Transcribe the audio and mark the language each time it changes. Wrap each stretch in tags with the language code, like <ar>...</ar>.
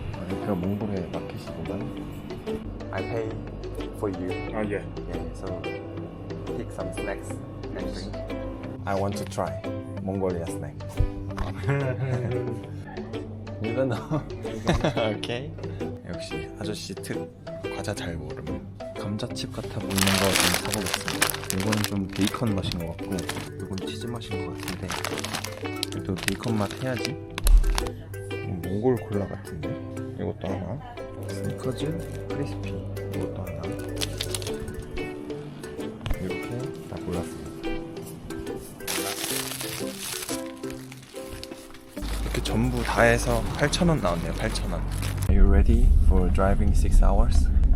<ko>여기가 몽골의 마켓이구만.</ko> <en>I pay for you. yeah. Yeah, so take some snacks and drink. I want to try Mongolia snacks. You don't know. Okay.</en> <ko>역시 아저씨 특 과자 잘 모름. 감자칩 같아 보이는 거 좀 사보겠습니다. 이거는 좀 베이컨 맛인 것 같고 이건 치즈 맛인 것 같은데 그래도 베이컨 맛 해야지. 몽골 콜라 같은데 이것도 하나. 스니커즈 크리스피 이것도 하나. 이렇게 다 골랐습니다. 이렇게 전부 다 해서 8,000원 나왔네요. 8,000원.</ko> <en>Are you ready for driving 6 hours?</en>